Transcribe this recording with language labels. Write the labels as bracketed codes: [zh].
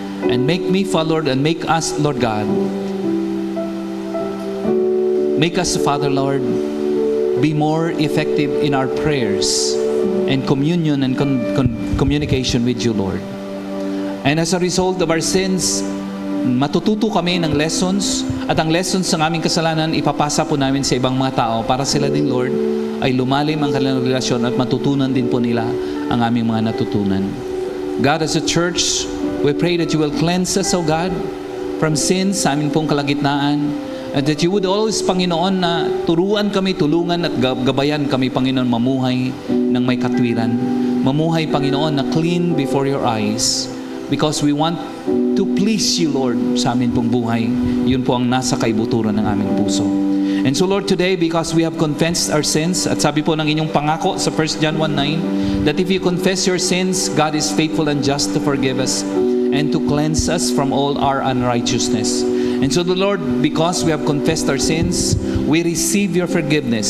[en] And make me, Lord, and make us, Lord God, make us, Father, Lord, be more effective in our prayers and communion and communication with you, Lord. And as a result of our sins, [tl] matututo kami ng lessons, at ang lessons ng aming kasalanan ipapasa po namin sa ibang mga tao para sila din, Lord, ay lumalim ang kanilang relasyon at matutunan din po nila ang aming mga natutunan. [en] God, as a church, we pray that you will cleanse us, O God, from sins [tl] sa aming pong kalagitnaan, [en] and that you would always, Panginoon, [tl] na turuan kami, tulungan at gabayan kami, Panginoon, mamuhay ng may katwiran. Mamuhay, Panginoon, na [en] clean before your eyes, because we want to please you, Lord, [tl] sa amin pong buhay. Yun po ang nasa kaibuturan ng aming puso. [en] And so Lord, today, because we have confessed our sins, [tl] at sabi po ng inyong pangako sa [en] 1 John 1:9, that if you confess your sins, God is faithful and just to forgive us and to cleanse us from all our unrighteousness. And so the Lord, because we have confessed our sins, we receive your forgiveness.